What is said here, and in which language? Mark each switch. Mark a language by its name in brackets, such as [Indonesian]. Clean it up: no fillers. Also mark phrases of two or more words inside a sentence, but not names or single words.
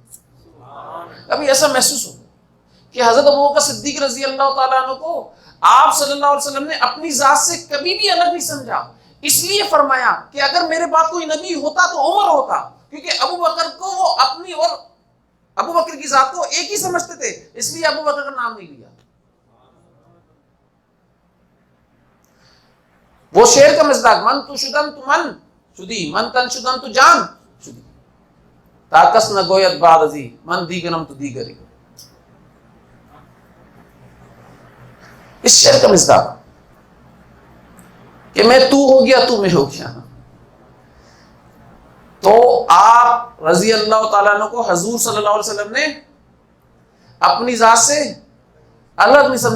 [Urdu] ابھی ایسا محسوس ہو کہ حضرت ابوبکر صدیق رضی اللہ تعالیٰ عنہ کو آپ صلی اللہ علیہ وسلم نے اپنی ذات سے کبھی بھی الگ نہیں سمجھا، اس لیے فرمایا کہ اگر میرے بعد کوئی نبی ہوتا تو عمر ہوتا، کیونکہ ابو بکر کو وہ اپنی اور ابو بکر کی ذات کو ایک ہی سمجھتے تھے، اس لیے ابو بکر کا نام نہیں لیا. وہ شعر کا مصداق [Persian] من تو شدم تو من شدی من تن شدن تو جان شدی تاکس نہ گویت بعد ازی من دیگرم تو دیگری. [Urdu] اس شعر کا مصداق کہ میں تو ہو گیا تو میں ہو گیا. تو آپ رضی اللہ تعالیٰ عنہ کو حضور صلی اللہ علیہ وسلم نے اپنی ذات سے الگ نہیں سمجھا.